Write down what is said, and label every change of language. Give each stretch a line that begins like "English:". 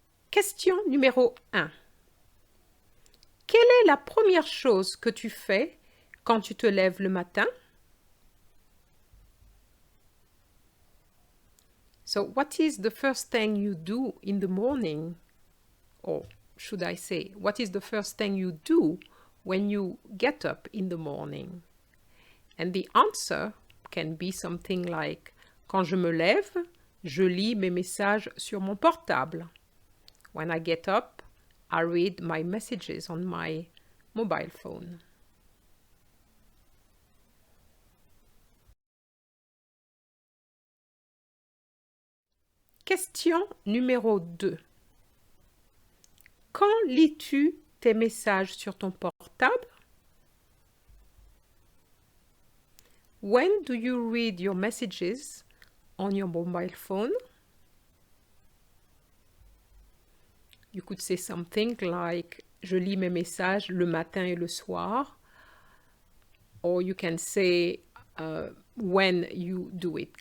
French: Question numéro 1. Quelle est la première chose que tu fais quand tu te lèves le matin?
English: So, what is the first thing you do in the morning? Or should I say, what is the first thing you do when you get up in the morning? And the answer can be something like,
French: quand je me lève, je lis mes messages sur mon portable.
English: When I get up, I read my messages on my mobile phone.
French: Question numéro 2. Quand lis-tu tes messages sur ton portable?
English: When do you read your messages on your mobile phone? You could say something like,
French: je lis mes messages le matin et le soir.
English: Or you can say when you do it.